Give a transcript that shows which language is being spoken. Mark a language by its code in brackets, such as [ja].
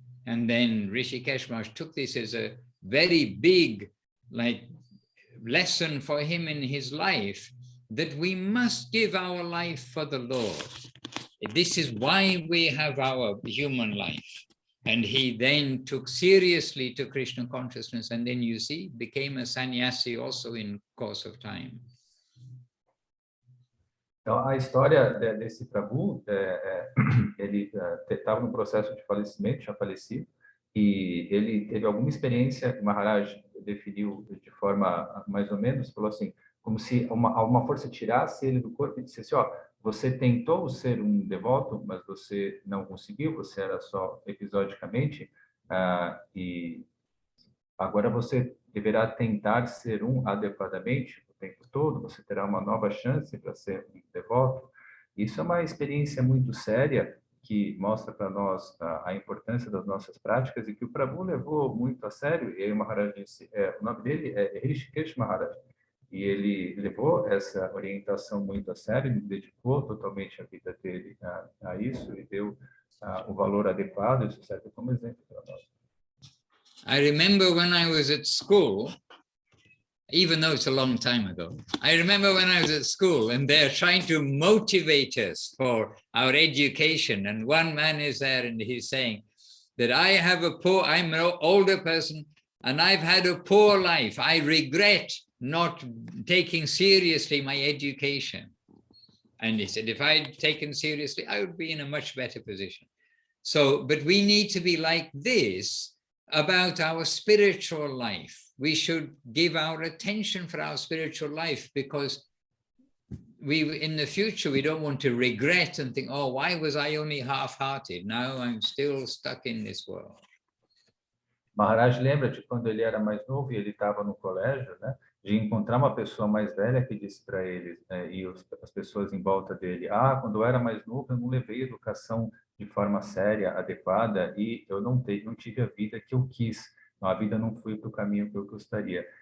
[en] And then Rishikesh Maharaj took this as a very big lesson for him in his life, that we must give our life for the Lord. This is why we have our human life. And he then took seriously to Krishna consciousness, and then you see, became a sannyasi also in course of time. [pt] Então, a história desse Prabhu, ele estava no processo de falecimento, tinha falecido, e ele teve alguma experiência, Maharaj definiu de forma mais ou menos, falou assim, como se uma força tirasse ele do corpo e dissesse, ó, você tentou ser um devoto, mas você não conseguiu, você era só episodicamente, e agora você deverá tentar ser um adequadamente o tempo todo, você terá uma nova chance para ser um devoto. Isso é uma experiência muito séria, que mostra para nós a importância das nossas práticas e que o Prabhu levou muito a sério. E aí o Maharaj disse, o nome dele é Rishikesh Maharaj, e ele levou essa orientação muito a sério, ele dedicou totalmente a vida dele a isso e deu o valor adequado. Isso serve como exemplo para nós. [en] I remember when I was at school, even though it's a long time ago, I remember when I was at school and they're trying to motivate us for our education. And one man is there and he's saying that I'm an older person and I've had a poor life. I regret not taking seriously my education. And he said, if I'd taken seriously, I would be in a much better position. So, but we need to be like this about our spiritual life. We should give our attention for our spiritual life, because in the future, we don't want to regret and think, oh, why was I only half-hearted? Now I'm still stuck in this world. [pt] Maharaj lembra de quando ele era mais novo e ele estava no colégio, né, de encontrar uma pessoa mais velha que disse para ele, e as pessoas em volta dele, quando eu era mais novo eu não levei educação de forma séria, adequada, e eu não tive a vida que eu quis, a vida não foi para o caminho que eu gostaria.